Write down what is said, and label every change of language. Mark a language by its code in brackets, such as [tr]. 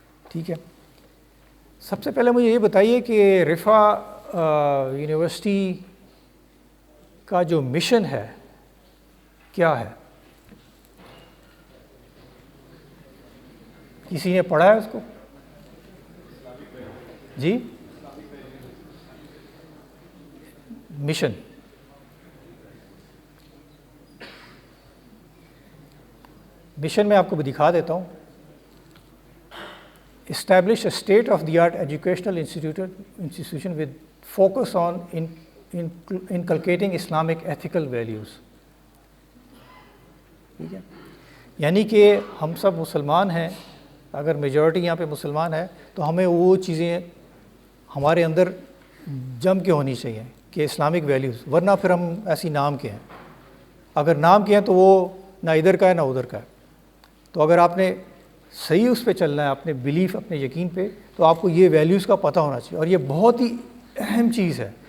[ur] ٹھیک ہے, سب سے پہلے مجھے یہ بتائیے کہ رفا یونیورسٹی کا جو مشن ہے کیا ہے؟ کسی نے پڑھا ہے اس کو؟ جی, مشن میں آپ کو دکھا دیتا ہوں. [en] Establish a state of the art educational institution with focus on inculcating Islamic ethical values. [ur] ٹھیک ہے, یعنی کہ ہم سب مسلمان ہیں, اگر میجورٹی یہاں پہ مسلمان ہے تو ہمیں وہ چیزیں ہمارے اندر جم کے ہونی چاہیے کہ اسلامک ویلیوز, ورنہ پھر ہم ایسی نام کے ہیں. اگر نام کے ہیں تو وہ نہ ادھر کا ہے نہ ادھر کا ہے. تو اگر آپ نے صحیح اس پہ چلنا ہے, اپنے بلیف, اپنے یقین پہ, تو آپ کو یہ ویلیوز کا پتہ ہونا چاہیے. اور یہ بہت ہی اہم چیز ہے.